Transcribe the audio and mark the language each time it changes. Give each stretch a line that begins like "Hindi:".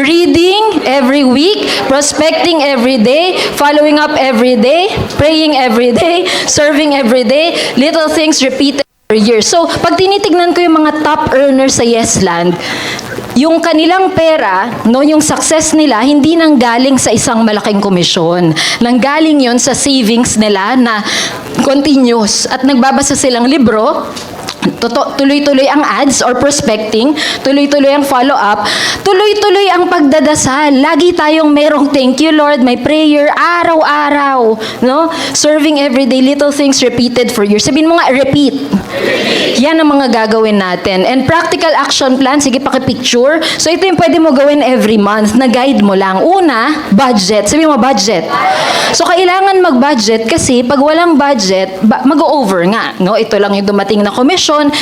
English: Reading every week, prospecting every day, following up every day, praying every day, serving every day, little things repeated per year.
Filipino: So, pag tinitignan ko yung mga top earners sa Yesland, yung kanilang pera, no, yung success nila, hindi nanggaling sa isang malaking komisyon. Nanggaling yon sa savings nila na continuous. At nagbabasa silang libro, tuloy-tuloy ang ads or prospecting, tuloy-tuloy ang follow-up, tuloy-tuloy ang pagdadasal. Lagi tayong merong thank you Lord, may prayer, araw-araw, no?
English: Serving everyday, little things repeated for years.
Filipino: Sabihin mo nga, repeat. Yan ang mga gagawin natin. And practical action plan, sige paki-picture. So ito yung pwede mo gawin every month, na guide mo lang. Una, budget. Sabihin mo, budget. So kailangan mag-budget kasi pag walang budget, mag-over nga. No? Ito lang yung dumating na komisyon.